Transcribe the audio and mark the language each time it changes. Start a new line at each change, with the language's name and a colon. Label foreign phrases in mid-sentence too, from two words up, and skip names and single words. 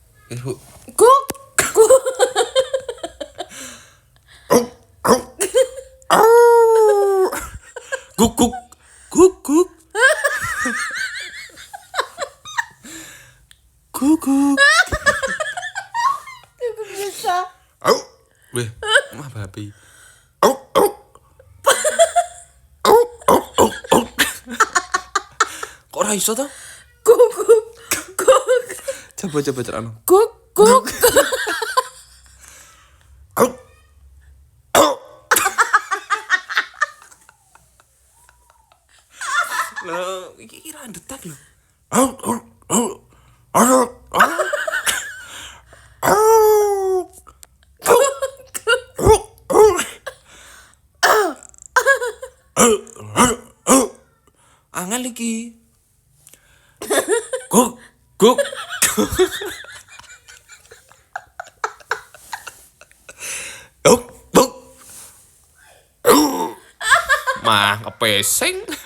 Javanese: Guk. Guk. Guk guk guk guk. Guguk. Guk bisa. Weh, mah babi. Kok ora iso to? Guk guk guk. Coba cerano. Guk guk. Loh, iki kira detek lho. Angel iki. Guk guk. Guk guk. Mah kepesing.